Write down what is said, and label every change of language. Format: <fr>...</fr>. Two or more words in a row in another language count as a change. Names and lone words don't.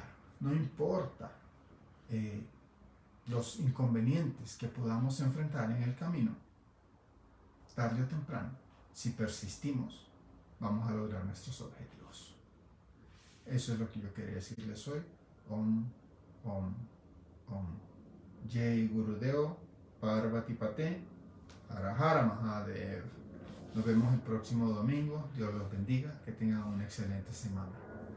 <es>No importa los inconvenientes que podamos enfrentar en el camino, tarde o temprano, si persistimos, vamos a lograr nuestros objetivos. Eso es lo que yo quería decirles hoy.</es> <sa>ॐ, ॐ, ॐ.</sa> <hi>जय गुरुदेव, पार्वती पते, अरहर महादेव.</hi> <es>Nos vemos el próximo domingo. Dios los bendiga. Que tengan una excelente semana.</es>